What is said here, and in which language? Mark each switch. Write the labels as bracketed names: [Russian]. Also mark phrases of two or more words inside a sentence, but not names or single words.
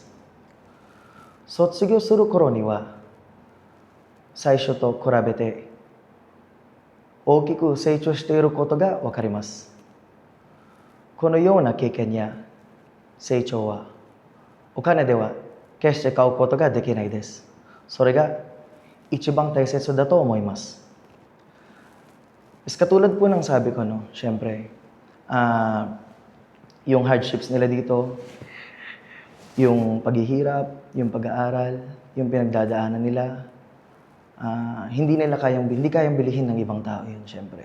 [Japanese] 卒業する頃には、最初と比べて大きく成長していることがわかります。このような経験や成長は、お金では決して買うことができないです。それが一番大切だと思います。 [Filipino] Katulad po ng sabi ko, no, syempre, yung hardships nila dito, yung paghihirap, yung pag-aaral, yung pinagdadaanan nila, hindi kayang bilihin ng ibang tao yun, syempre.